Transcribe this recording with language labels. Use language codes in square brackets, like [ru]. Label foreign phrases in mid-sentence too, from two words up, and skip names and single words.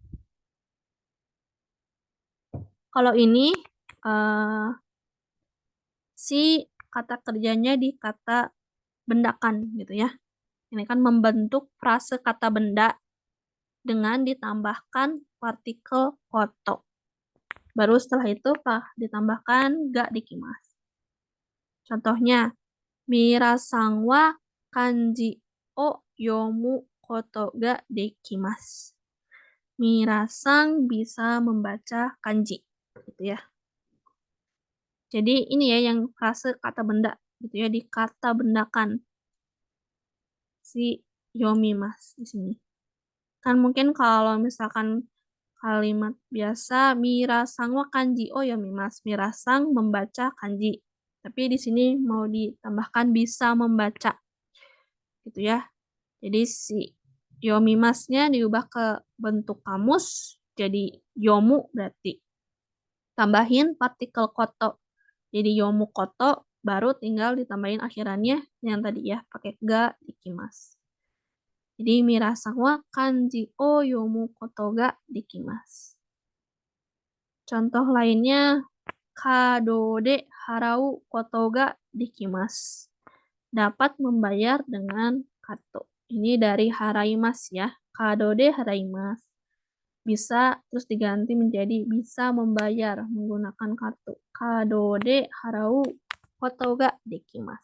[id] Kalau ini si kata kerjanya di kata bendakan gitu ya. Ini kan membentuk frase kata benda dengan ditambahkan partikel koto. Baru setelah itu ditambahkan [ja] ができます. [id] Contohnya, [ja] ミラさんは漢字を読むことができます. [id] Mirasang bisa membaca kanji gitu ya. Jadi ini ya yang frase kata benda gitu ya, dikata bendakan si yomimas di sini. Kan mungkin kalau misalkan kalimat biasa [ja] ミラさんは漢字を読みます, [id] mirasang membaca kanji. Tapi di sini mau ditambahkan bisa membaca gitu ya. Jadi si yomimasnya diubah ke bentuk kamus jadi yomu berarti. Tambahin partikel koto. Jadi [ja] 読むこと [id] baru tinggal ditambahin akhirannya yang tadi ya pakai [ja] ができます. Jadi ミラさんは漢字を読むことができます. Contoh lainnya カードで払うことができます. [id] Dapat membayar dengan kartu. Ini dari [ja] haraimas ya. カードで払います. [id] Bisa terus diganti menjadi bisa membayar menggunakan kartu. [ja] カードで払うことができます.